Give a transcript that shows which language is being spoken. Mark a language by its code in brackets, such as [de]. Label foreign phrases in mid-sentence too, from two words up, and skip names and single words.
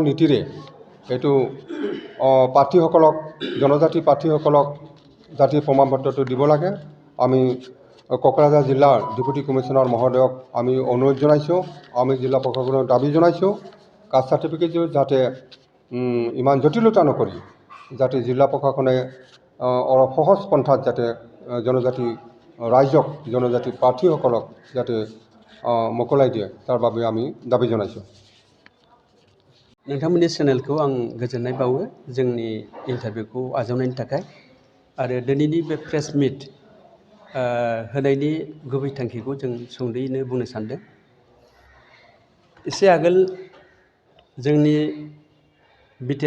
[as] নীতিৰে এইটো প্ৰাৰ্থীসকলক জনজাতি প্ৰাৰ্থীসকলক জাতিৰ প্ৰমাণপত্ৰটো দিব লাগে আমি কোকৰাঝাৰ জিলাৰ [en] deputy commissioner [as] মহোদয়ক আমি অনুৰোধ জনাইছোঁ আমি জিলা প্ৰশাসনক দাবী জনাইছোঁ [en] caste certificate [as] যাতে ইমান জটিলতা নকৰি যাতে জিলা প্ৰশাসনে অলপ সহজ পন্থাত যাতে জনজাতি ৰাইজক জনজাতি প্ৰাৰ্থীসকলক যাতে मोकলাই দিয়ে তার বাবে আমি দাবি জানাইছো [brx] नोंथांमोननि चेनेलखौ आं गोजोननाय बावो जोंनि इन्टारभिउखौ आजावनायनि थाखाय आरो दिनैनि बे [en] press meet [brx] होनायनि गुबै थांखिखौ जों सुंद'यैनो बुंनो सानदों एसे आगोल जोंनि बिटिआर